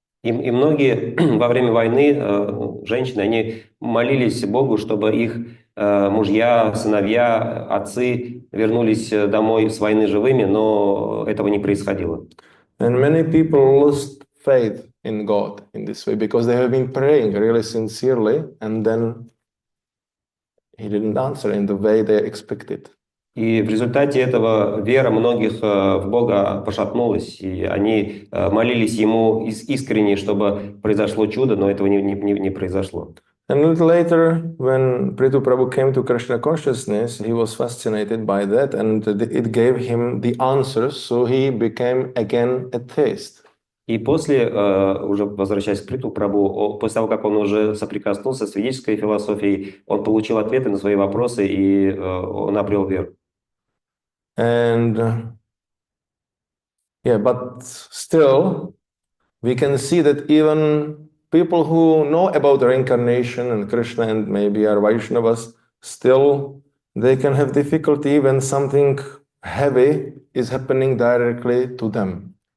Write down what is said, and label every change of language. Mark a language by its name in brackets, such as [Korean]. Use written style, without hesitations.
[Russian] И многие во время войны женщины, они молились Богу, чтобы их мужья, сыновья, отцы вернулись домой с войны живыми, но этого не происходило. [English] And many people lost faith in God in this way because they have been praying really sincerely, and then He didn't answer in the way they expected. [Russian] И в результате этого вера многих в Бога пошатнулась, и они молились Ему искренне, чтобы произошло чудо, но этого не произошло. [English] And a little later, when Prithu Prabhu came to Krishna consciousness, he was fascinated by that, and it gave him the answers, so he became again a theist. [Russian] И после, уже возвращаясь к Приту Прабху, после того, как он уже соприкоснулся с ведической философией, он получил ответы на свои вопросы, и он обрел веру. [English] And but still, we can see that even people who know about reincarnation and Krishna and maybe are Vaishnavas, still they can have difficulty when something heavy is happening directly to them.